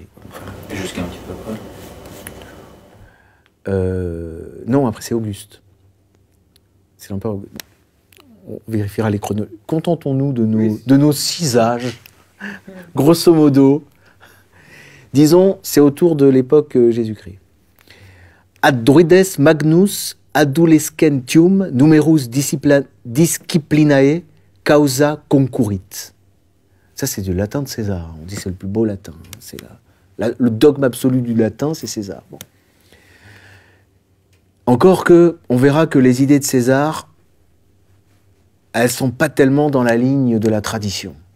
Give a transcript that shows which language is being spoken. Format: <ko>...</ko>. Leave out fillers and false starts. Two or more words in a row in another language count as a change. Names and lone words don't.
<fr>Jusqu'à un petit peu après. Non, après c'est Auguste. C'est l'empereur Auguste. On vérifiera les chronologies. Contentons-nous de nos 6 âges,</fr> <la>grosso modo.</la> <fr>Disons, c'est autour de l'époque Jésus-Christ.</fr> <la>Ad druides magnus adolescentium numerus disciplinae causa concurrit.</la> <fr>Ça, c'est du latin de César. On dit que c'est le plus beau latin. C'est le dogme absolu du latin, c'est César. Bon. Encore que, on verra que les idées de César, elles sont pas tellement dans la ligne de la tradition.</fr>